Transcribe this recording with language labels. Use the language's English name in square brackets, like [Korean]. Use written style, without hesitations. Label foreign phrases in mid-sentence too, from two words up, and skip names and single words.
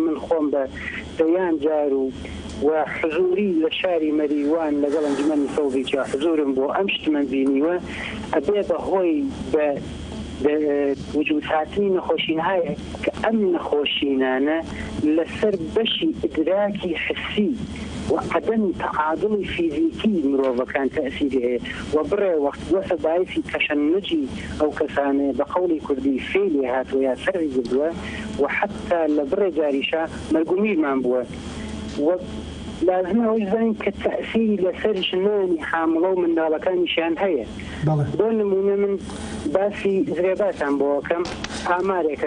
[Central Kurdish] من خۆم بە دەیان جار و حزوری لە شاری مەریوان لەگەڵ ئەنجومەنی سەوزیجا حزورم بۆ ئەم شتمە بینیوە ئەبێ بەهۆی بە وجود هاتنی نەخۆشین هەیە کە ئەم نەخۆشینانە لەسەر بەشی ئیدراکی حسی و عدم تعادڵی فیزیکی مرۆڤەکان تەئسیری هەیە و بڕێ وەخت وەسە باعثی تەشەنجی ئەو کەسانێ بە قەوڵی کوردی فێلی هاتووە یا سەری گردووە و حتا لە بڕێ جاریشا مەرگومیرمان بووە لازم ئەوەی زانین کە تەئسیری لەسەر ژنانی حامڵە و منداڵەکانیشیان هەیە بۆ نمونە من باسی زرێباتان بۆکەم ئامارێکە